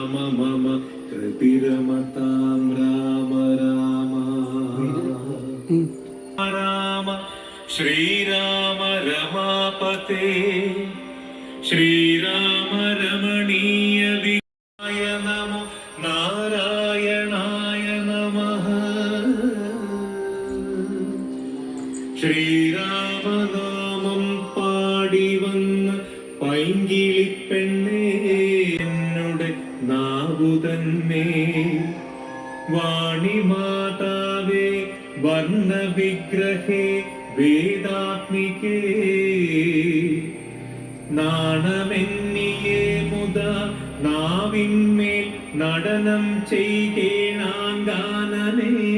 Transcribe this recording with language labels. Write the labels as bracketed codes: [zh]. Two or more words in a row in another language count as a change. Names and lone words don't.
[sa] मम कृतिरमतां राम राम राम श्रीराम रमापते श्रीराम रमणीय विहाय नमो नारायणाय नमः [ml] ശ്രീരാമനാമം പാടി വന്ന പൈങ്കിളിപ്പെണ്ണേ എന്നുടെ നാവുതന്നെ വാണിമാതാവേ വർണ്ണവിഗ്രഹേ വേദാത്മികേ നാണമെന്നിയേ മുത നാവിന്മേൽ നടനം ചെയ്കേണാങ്കാനനേ